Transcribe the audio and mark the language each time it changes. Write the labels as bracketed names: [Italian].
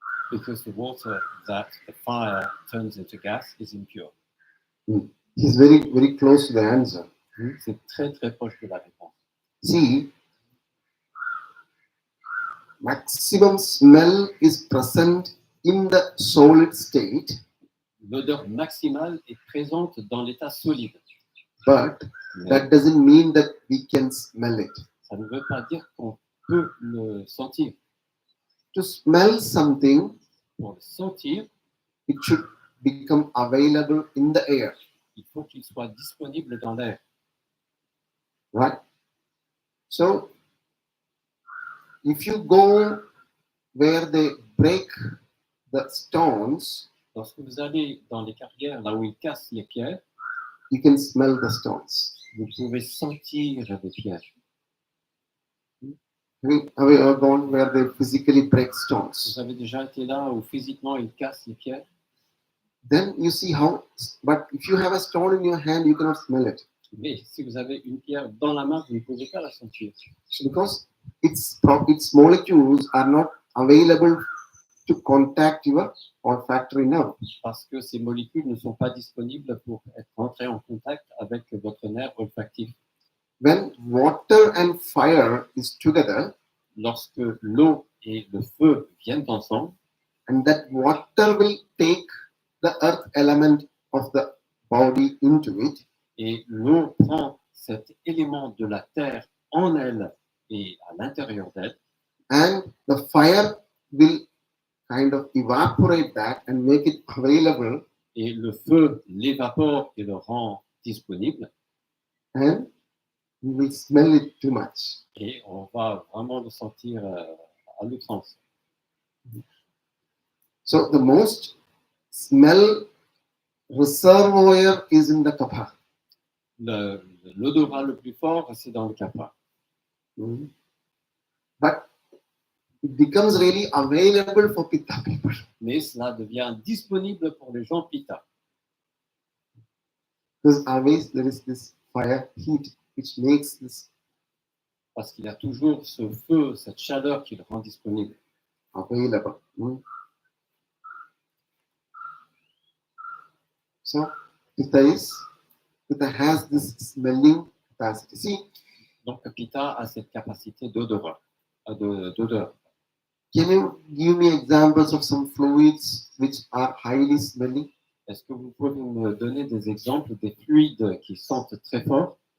[English] Because the water that the fire turns into gas is impure. He's very close to the answer. [French] C'est très très proche de la réponse. [English] See, maximum smell is present in the solid state, [French] L'odeur maximale est présente dans l'état solide. [English] but [French] Mais [English] that doesn't mean that we can smell it. [French] ça ne veut pas dire qu'on peut le sentir. [English] To smell something, [French] Pour le sentir, [English] it should become available in the air, [French] il faut qu'il soit disponible dans l'air. [English] right? So, if you go where they break the stones, [French] Lorsque vous allez dans les carrières, là où ils cassent les pierres, [English] you can smell the stones. [French] vous pouvez sentir les pierres. [English] Have you ever gone where they physically break [French] Vous [English] stones? [French] avez déjà été là où physiquement ils cassent les pierres? [English] Then you see how, but if you have a stone in your hand, you cannot smell it [French] Mais si vous avez une pierre dans la main, vous ne pouvez pas la sentir. [English] because its molecules are not available to contact your olfactory nerve. [French] Parce que ces molécules ne sont pas disponibles pour être entrées en contact avec votre nerf olfactif. [English] When water and fire is together, [French] Lorsque l'eau et le feu viennent ensemble, [English] and that water will take the earth element of the body into it, [French] et l'eau prend cet élément de la terre en elle et à l'intérieur d'elle, [English] and the fire will kind of evaporate that and make it available, [French] et le feu l'évapore et le rend disponible, [English] and you will smell it too much. [French] et on va vraiment le sentir à l'outrance. [English] So the most smell reservoir is in the kapha. [French] L'odorat le plus fort, c'est dans le kapha. [English] But it becomes really available for pitta people. [French] Mais cela devient disponible pour les gens pitta. [English] Because always there is this fire heat which makes this [French] Parce qu'il y a toujours ce feu, cette chaleur qui le rend disponible. [English] available. So pitta has this smelling capacity. See, [French] Donc pitta a cette capacité d'odorat, d'odeur. [English] can you give me examples of some fluids which are highly smelling? [French] Est-ce que vous pouvez me donner des exemples des fluides qui sentent très fort?